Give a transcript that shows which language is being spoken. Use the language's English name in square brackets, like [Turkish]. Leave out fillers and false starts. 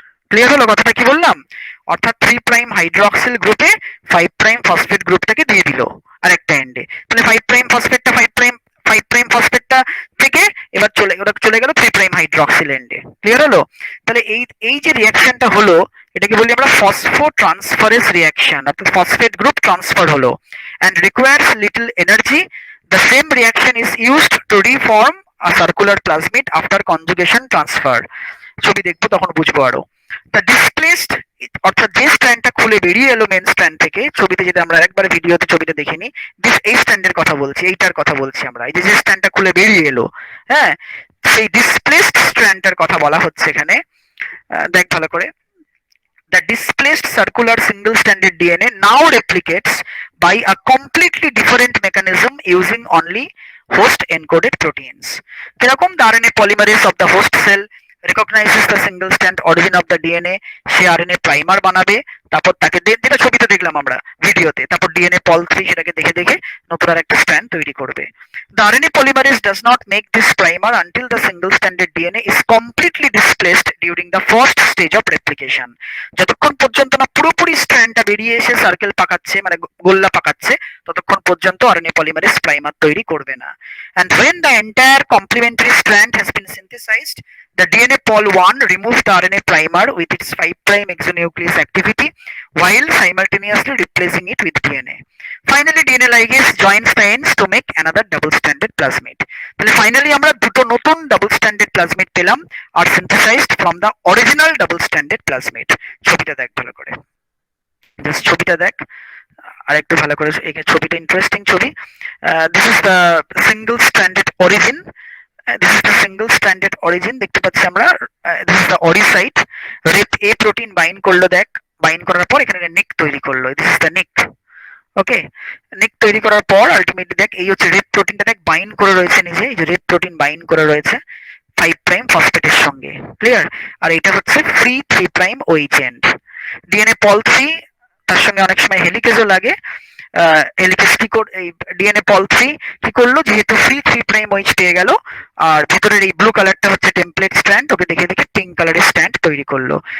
[Bangla] Clear হলো কথাটা কি বললাম? অর্থাৎ 3' হাইড্রক্সিল গ্রুপে 5' ফসফেট গ্রুপটাকে দিয়ে দিল আরেকটা এন্ডে, তাহলে 5' ফসফেটটা 5' ফসফেটটা থেকে এবার চলে গেল 3' হাইড্রক্সিল এন্ডে। ক্লিয়ার হলো? তাহলে এই যে রিঅ্যাকশনটা হলো, এটাকে বলি আমরা ফসফোট্রান্সফারেজ রিঅ্যাকশন, অর্থাৎ ফসফেট গ্রুপ ট্রান্সফার হলো, [English] and requires little energy. The same reaction is used to reform a circular plasmid after conjugation transfer. [Bangla] ছবি দেখবো তখন বুঝবো আরো। তা ডিসপ্লেসড, অর্থাৎ যে স্ট্র্যান্ডটা খুলে বেরিয়ে এলো মেন স্ট্র্যান্ড থেকে, ছবিতে যেটা আমরা একবার ভিডিওতে ছবিতে দেখিনি, এই স্ট্র্যান্ডের কথা বলছি, এইটার কথা বলছি আমরা, এই যে স্ট্র্যান্ডটা খুলে বেরিয়ে এলো, হ্যাঁ, সেই ডিসপ্লেসড স্ট্র্যান্ডটার কথা বলা হচ্ছে এখানে। দেখ ভালো করে, [English] the displaced circular single stranded DNA now replicates by a completely different mechanism using only host encoded proteins. [Bangla] কিরকম, [English] the RNA polymerase of the host cell recognizes the single strand origin of the DNA, [Bangla] say RNA primer বানাবে, তারপর তাকে যেটা ছবিতে দেখলাম আমরা ভিডিওতে, তারপর DNA পল 3 সেটাকে দেখে দেখে নতুন আর একটা স্ট্র্যান্ড তৈরি করবে। [English] The RNA polymerase does not make this primer until the single stranded DNA is completely displaced during the first stage of replication. [Bangla] যতক্ষণ পর্যন্ত না পুরোপুরি স্ট্র্যান্ডটা বেরিয়ে এসে সার্কেল পাকাচ্ছে, মানে গোল্লা পাকাচ্ছে, ততক্ষণ পর্যন্ত RNA polymerase প্রাইমার তৈরি করবে না। [English] And when the entire complementary strand has been synthesized, the DNA pol 1 removes the RNA primer with its 5' exonuclease activity while simultaneously replacing it with DNA. Finally, DNA ligase joins the ends to make another double-stranded plasmid. [Bangla] তাহলে finally আমরা দুটো নতুন double-stranded plasmid পেলাম আর [English] synthesized from the original double-stranded plasmid. [Bangla] ছবিটা দেখ ভালো করে, just ছবিটা দেখ আর একটু ভালো করে, এই ছবিটা ইন্টারেস্টিং ছবি। [English] This is the single-stranded origin. This is the single stranded origin, [Bangla] দেখতে পাচ্ছি আমরা। [English] this is the ori site, rep a protein bind করলো, [Bangla] দেখ বাইন্ড করার পর এখানে নিক তৈরি করলো, [English] this is the nick, okay. [Bangla] নিক তৈরি করার পর আলটিমেটলি দেখ এই হচ্ছে রেপ প্রোটিনটা, দেখ বাইন্ড করে রয়েছে নিজে, এই যে রেপ প্রোটিন বাইন্ড করে রয়েছে 5' ফসফেটের সঙ্গে, ক্লিয়ার। আর এটা হচ্ছে ফ্রি 3' OH এন্ড। ডিএনএ পল 3 তার সঙ্গে অনেক সময় হেলিকেজও লাগে। হেলিকেজ কি করে, এই ডিএনএ পল 3 কি করলো, যেহেতু ফ্রি 3' OH পেয়ে গেল আর ভেতরের এই ব্লু কালারটা হচ্ছে টেমপ্লেট স্ট্র্যান্ড, ওকে দেখে দেখে পিঙ্ক কালারের স্ট্র্যান্ড তৈরি করলো।